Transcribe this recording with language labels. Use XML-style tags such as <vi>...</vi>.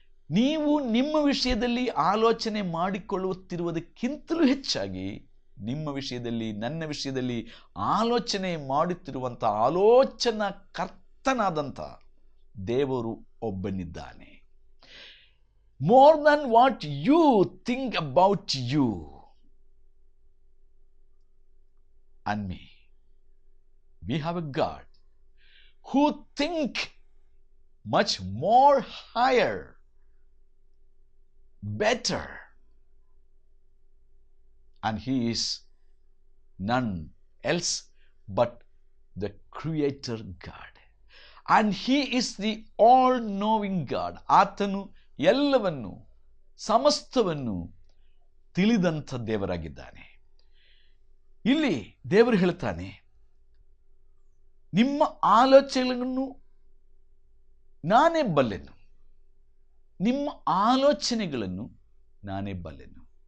<kn>ನೀವು ನಿಮ್ಮ ವಿಷಯದಲ್ಲಿ ಆಲೋಚನೆ ಮಾಡಿಕೊಳ್ಳುತ್ತಿರುವುದಕ್ಕಿಂತಲೂ ಹೆಚ್ಚಾಗಿ ನಿಮ್ಮ ವಿಷಯದಲ್ಲಿ, ನನ್ನ ವಿಷಯದಲ್ಲಿ ಆಲೋಚನೆ ಮಾಡುತ್ತಿರುವಂಥ ಆಲೋಚನಾ ಕರ್ತನಾದಂಥ ದೇವರು ಒಬ್ಬನಿದ್ದಾನೆ.</kn> <en>More than what you think about you and me. We have a God who think much more higher, better, and he is none else but the creator God, and he is the all knowing God.</en> <kn>ಆತನು ಎಲ್ಲವನ್ನು, ಸಮಸ್ತವನ್ನು ತಿಳಿದಂಥ ದೇವರಾಗಿದ್ದಾನೆ. ಇಲ್ಲಿ ದೇವರು ಹೇಳುತ್ತಾನೆ, ನಿಮ್ಮ ಆಲೋಚನೆಗಳನ್ನು ನಾನೇ ಬಲ್ಲೆನು, ನಿಮ್ಮ ಆಲೋಚನೆಗಳನ್ನು ನಾನೇ ಬಲ್ಲೆನು.</kn>